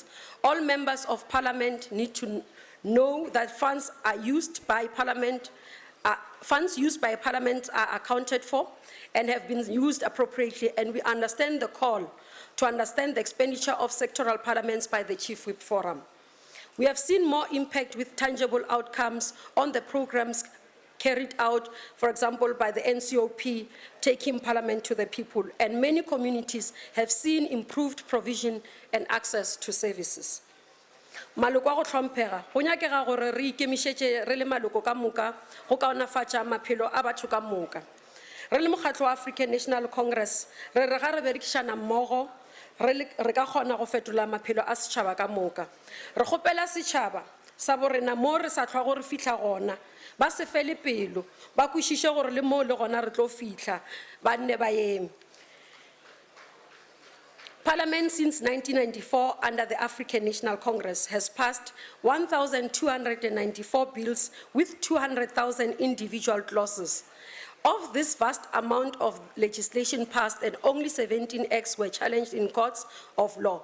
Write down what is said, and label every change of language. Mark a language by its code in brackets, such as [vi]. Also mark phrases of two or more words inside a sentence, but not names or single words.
[en] All members of Parliament need to know that funds used by Parliament are accounted for and have been used appropriately, and we understand the call to understand the expenditure of sectoral parliaments by the Chief Whip Forum. We have seen more impact with tangible outcomes on the programs carried out, for example, by the NCOP, taking Parliament to the people, and many communities have seen improved provision and access to services. [nso] Maloko a go tlhomphega go nyakega gore re ikemišetše re le maloko ka moka go kaonafatša maphelo a batho ka moka. Re le mokgatlo wa African National Congress re re ga re berekišana mmogo re ka kgona go fetola maphelo a setšhaba ka moka. Re kgopela setšhaba sa borena mo re sa tlhwa gore fihla gona ba se fele pelo ba kwešiše gore le mo le gona re tlo fihla ba nne ba eme. [en] Parliament since 1994 under the African National Congress has passed 1,294 bills with 200,000 individual clauses. Of this vast amount of legislation passed, and only 17 acts were challenged in courts of law.